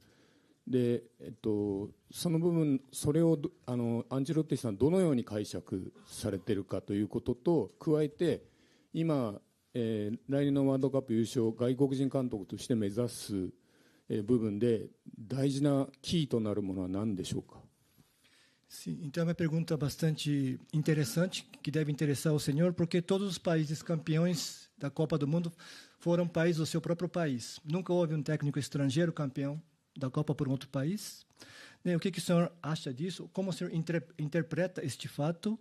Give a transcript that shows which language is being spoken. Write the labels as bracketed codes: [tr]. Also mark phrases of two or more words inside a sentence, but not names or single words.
[ja] で、その部分、それをアンチェロッティさんどのように解釈されているかということと加えて、今、来年のワールドカップ優勝、外国人監督として目指す部分で大事なキーとなるものは何でしょうか。 [pt] Sim, então é uma pergunta bastante interessante, que deve interessar ao senhor, porque todos os países campeões da Copa do Mundo foram países do seu próprio país. Nunca houve um técnico estrangeiro campeão da Copa por um outro país. O que o senhor acha disso? Como o senhor interpreta este fato?